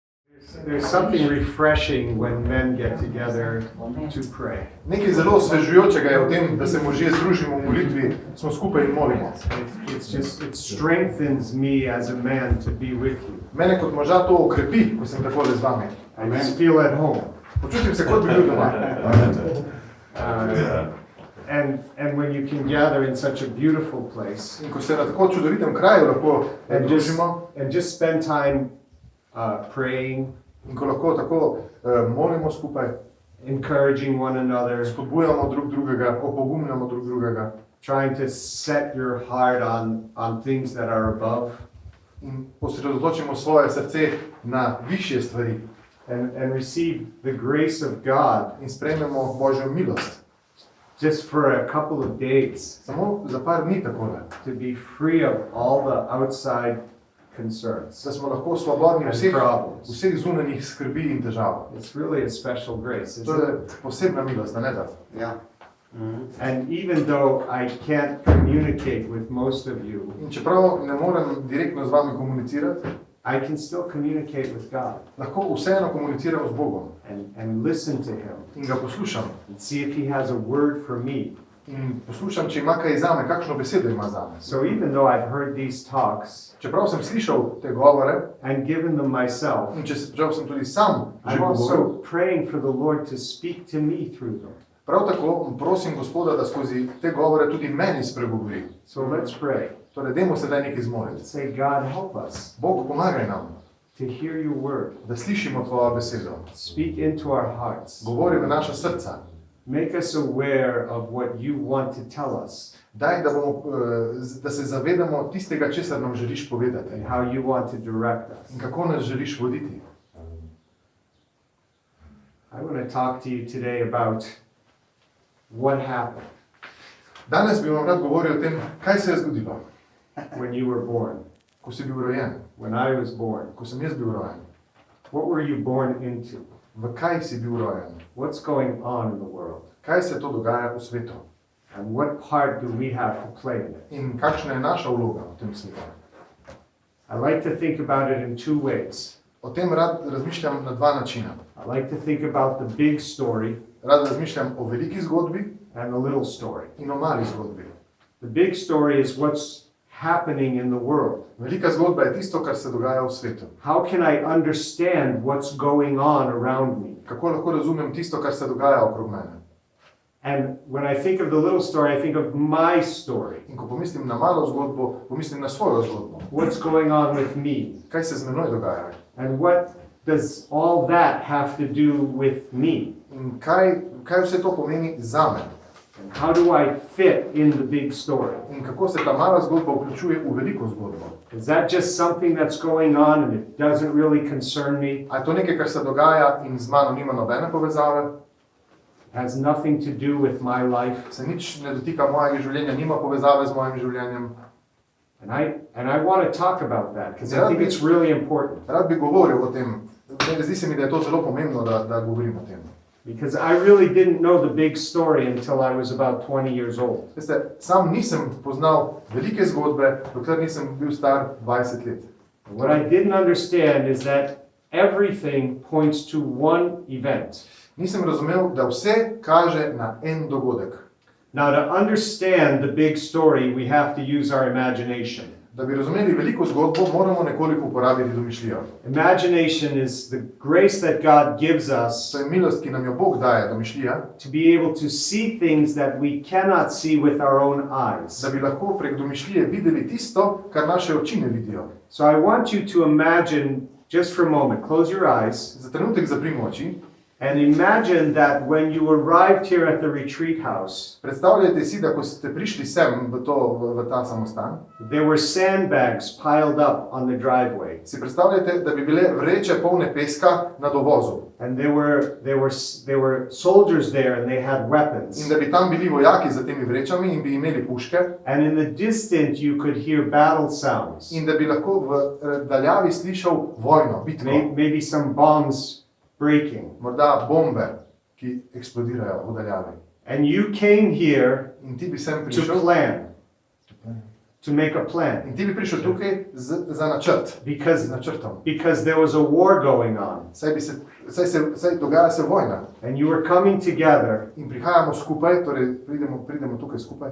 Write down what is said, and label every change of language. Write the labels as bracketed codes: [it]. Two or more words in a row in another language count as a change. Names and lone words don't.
[en] There's something refreshing when men get together to pray. [sl] Nekaj zelo osvežujočega je v tem, da se možje združimo v molitvi, smo skupaj in molimo. [en] It strengthens me as a man to be with you. [sl] Mene kot moža to okrepi, ko sem takole z vami. [en] I just feel at home. [sl] Počutim se, kot bi bil doma. [en] And when you can gather in such a beautiful place, [sl] In ko se na tako čudovitem kraju lahko družimo [en] and just spend time praying, [sl] in ko lahko tako molimo skupaj, [en] encouraging one another, [sl] spodbujamo drug drugega, opogumljamo drug drugega [en] trying to set your heart on things that are above, [sl] in osredotočimo svoje srce na višje stvari [en] and receive the grace of God [sl] in sprejmemo Božjo milost. [en] just for a couple of days [sl] Samo za par dni takole, [en] to be free of all the outside concerns [sl] da smo lahko svobodni [en] and [sl] vseh [en] problems. [sl] zunanjih skrbi in težav. [en] It's really a special grace, [sl] To [en] isn't [sl] je [en] it? [sl] posebna milost, a ne da? Ja. [en] And even though I can't communicate with most of you, [sl] In čeprav ne morem direktno z vami komunicirati, [en] I can still communicate with God [sl] lahko vseeno komuniciram z Bogom [en] and listen to Him [sl] in ga poslušam. [en] and see if He has a word for me. [sl] In poslušam, če ima kaj zame, kakšno besedo ima zame. [en] So even though I've heard these talks [sl] Čeprav sem slišal te govore [en] and given them myself, [sl] in čeprav sem tudi sam že [en] I'm [sl] govoril, [en] also praying for the Lord to speak to me through them. [sl] prav tako prosim Gospoda, da skozi te govore tudi meni spregovori. [en] So let's pray. [sl] Torej, dajmo sedaj nekaj zmoliti. [en] Say, God, help us [sl] Bog, pomagaj nam, [en] to hear your word. [sl] da slišimo tvojo besedo. [en] Speak into our hearts. [sl] Govori v naša srca. [en] Make us aware of what you want to tell us [sl] Daj, da se zavedamo tistega, česar nam želiš povedati [en] and how you want to direct us. [sl] in kako nas želiš voditi. [en] I want to talk to you today about what happened [sl] Danes bi vam rad govoril o tem, kaj se je zgodilo, [en] when you were born, [sl] ko si bil rojen, [en] when I was born. [sl] ko sem jaz bil rojen. [en] What were you born into? [sl] V kaj si bil rojen? [en] What's going on in the world? [sl] Kaj se to dogaja v svetu? [en] And what part do we have to play in it? [sl] In kakšna je naša vloga v tem svetu? [en] I like to think about it in two ways. [sl] O tem rad razmišljam na dva načina. [en] I like to think about the big story [sl] Rad razmišljam o veliki zgodbi [en] and the little story. [sl] in o mali zgodbi. [en] The big story is what's happening in the world. [sl] Velika zgodba je tisto, kar se dogaja v svetu. [en] How can I understand what's going on around me? [sl] Kako lahko razumem tisto, kar se dogaja okrog mene? [en] And when I think of the little story, I think of my story. [sl] In ko pomislim na malo zgodbo, pomislim na svojo zgodbo. [en] What's going on with me? [sl] Kaj se z menoj dogaja? [en] And what does all that have to do with me? [sl] In kaj vse to pomeni zame? [en] And how do I fit in the big story? [sl] In kako se ta mala zgodba vključuje v veliko zgodbo? [en] Is that just something that's going on and it doesn't really concern me? [sl] A je to nekaj, kar se dogaja in z mano nima nobene povezave? [en] It has nothing to do with my life? [sl] Se nič ne dotika mojega življenja, nima povezave z mojim življenjem? [en] And I want to talk about that because I think it's really important. [sl] Rad bi govoril o tem. Zdi se mi, da je to zelo pomembno, da govorim o tem. [en] Because I really didn't know the big story until I was about 20 years old. [sl] Veste, sam nisem poznal velike zgodbe, dokler nisem bil star 20 let. [en] What I didn't understand is that everything points to one event. [sl] Nisem razumel, da vse kaže na en dogodek. [en] Now, to understand the big story, we have to use our imagination. [sl] Da bi razumeli veliko zgodbo, moramo nekoliko uporabiti domišljijo. [en] Imagination is the grace that God gives us [sl] To je milost, ki nam jo Bog daje, domišljija, [en] to be able to see things that we cannot see with our own eyes. [sl] da bi lahko prek domišljije videli tisto, kar naše oči ne vidijo. [en] So I want you to imagine, just for a moment, close your eyes, [sl] Za trenutek zaprimo oči. [en] and imagine that when you arrived here at the retreat house, [sl] Predstavljajte si, da ko ste prišli sem v ta samostan, [en] there were sandbags piled up on the driveway. [sl] si predstavljajte, da bi bile vreče polne peska na dovozu. [en] And there were soldiers there and they had weapons. [sl] In da bi tam bili vojaki za temi vrečami in bi imeli puške. [en] And in the distance you could hear battle sounds. [sl] In da bi lahko v daljavi slišal vojno, bitko. [en] Maybe some bombs breaking. [sl] Morda bombe, ki eksplodirajo v daljavi. [en] And you came here [sl] In ti bi sem [en] to [sl] prišel [en] plan. to make a plan. [sl] In ti bi prišel tukaj za načrt. [en] Because, [sl] Z načrtom. [en] because there was a war going on. [sl] Saj dogaja se vojna. [en] And you were coming together [sl] In prihajamo skupaj, torej pridemo tukaj skupaj,